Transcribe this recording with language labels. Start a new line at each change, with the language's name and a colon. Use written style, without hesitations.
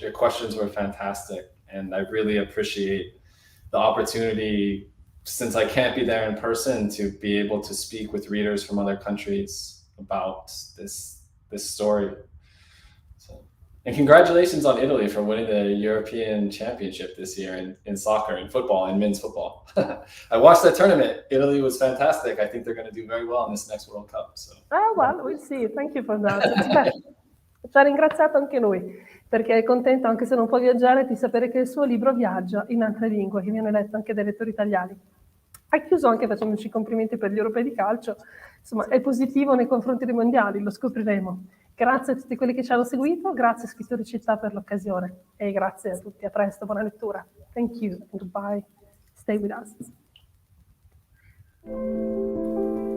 English: Your questions were fantastic, and I really appreciate the opportunity, since I can't be there in person, to be able to speak with readers from other countries about this story. So And congratulations on Italy for winning the European Championship this year in soccer and football and men's football. I watched that tournament. Italy was fantastic. I think they're going to do very well in this next World Cup. So. Oh, well, we'll see. Thank you for that.
Italian: Ci ha ringraziato anche noi, perché è contento, anche se non può viaggiare, di sapere che il suo libro viaggia in altre lingue, che viene letto anche dai lettori italiani. Ha chiuso anche facendoci complimenti per gli europei di calcio. Insomma, è positivo nei confronti dei mondiali, lo scopriremo. Grazie a tutti quelli che ci hanno seguito, grazie a Scrittori Città per l'occasione e grazie a tutti, a presto, buona lettura.
English: Thank you and goodbye. Stay with us.